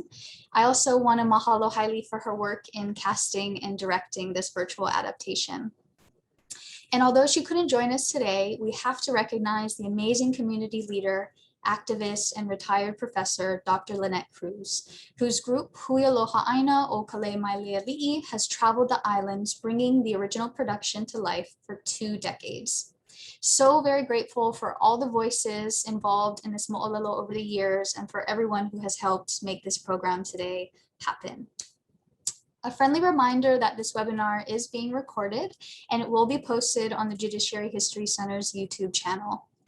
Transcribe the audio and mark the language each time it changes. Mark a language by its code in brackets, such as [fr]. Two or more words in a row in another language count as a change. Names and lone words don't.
[en] I also want to mahalo Hailey for her work in casting and directing this virtual adaptation. And although she couldn't join us today, we have to recognize the amazing community leader, activist, and retired professor, Dr. Lynette Cruz, whose group Hui Aloha ʻāina o Ka Lei Maile Aliʻi has traveled the islands, bringing the original production to life for 2 decades. So very grateful for all the voices involved in this mo'olelo over the years and for everyone who has helped make this program today happen. A friendly reminder that this webinar is being recorded and it will be posted on the Judiciary History Center's YouTube channel.